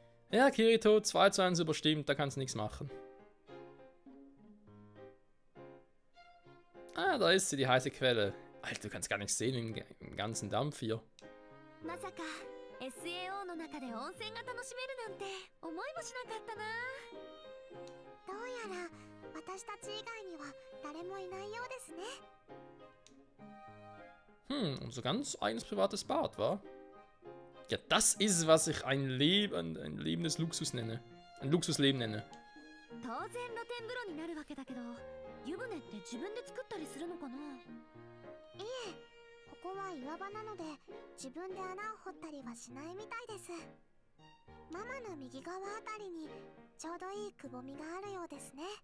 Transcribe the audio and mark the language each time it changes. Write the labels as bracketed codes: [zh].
[de] Ja, Kirito, 2:1 überstimmt, da kannst du nichts machen. Ah, da ist sie, die heiße Quelle. Alter, du kannst gar nichts sehen im ganzen Dampf hier. [ja] まさか SAO の中で温泉が楽しめるなんて思いもしなかったな。どうやら私たち以外には誰もいないようですね。 [de] Unser ganz eigenes privates Bad, wa? Ja, das ist, was ich ein Leben des Luxus nenne. Ein Luxusleben nenne. [ja] 当然露天風呂になるわけだけど、湯船って自分で作ったりするのかな？ええ、ここは岩場なので自分で穴を掘ったりはしないみたいです。ママの右側あたりにちょうどいいくぼみがあるようですね。